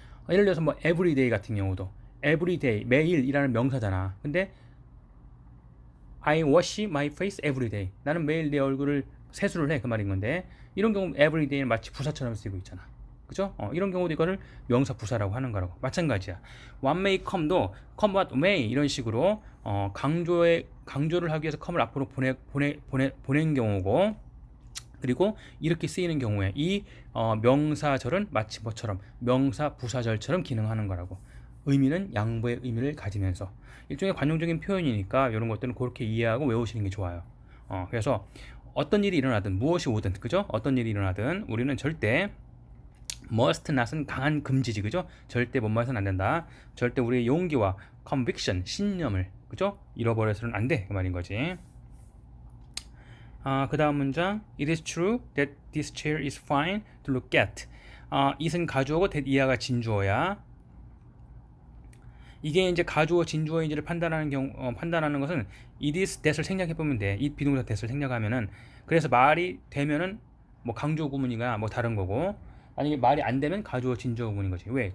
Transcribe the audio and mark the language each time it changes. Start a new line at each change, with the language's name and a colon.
Korean: 예를 들어서 뭐 everyday 같은 경우도 everyday 매일이라는 명사잖아. 근데
English: I wash my face every day.
Korean: 나는 매일 내 얼굴을 세수를 해. 그 말인 건데 이런 경우 every day는 마치 부사처럼 쓰이고 있잖아. 그죠? 이런 경우도 이거를 명사 부사라고 하는 거라고. 마찬가지야. What may come도 come what may 이런 식으로 강조를 하기 위해서 come을 앞으로 보낸 경우고 그리고 이렇게 쓰이는 경우에 이 명사절은 마치 뭐처럼 명사 부사절처럼 기능하는 거라고. 의미는 양보의 의미를 가지면서 일종의 관용적인 표현이니까 이런 것들은 그렇게 이해하고 외우시는 게 좋아요. 그래서 어떤 일이 일어나든 무엇이 오든 그죠? 어떤 일이 일어나든 우리는 절대 must not은 강한 금지지 그죠? 절대 뭔 말해서는 안 된다. 절대 우리의 용기와 conviction 신념을 그죠? 잃어버려서는 안 돼 그 말인 거지. 그 다음 문장
English: It is true that this chair is fine to look at.
Korean: it은 가주어고 that 이하가 진주어야. 이게 이제 가주어 진주어인지를 판단하는 것은 it is that을 생략해 보면 돼. it 비동사 that을 생략하면은 그래서 말이 되면은 뭐 강주어 구문이가 뭐 다른 거고 아니면 말이 안 되면 가주어 진주어 구문인 거지. 왜?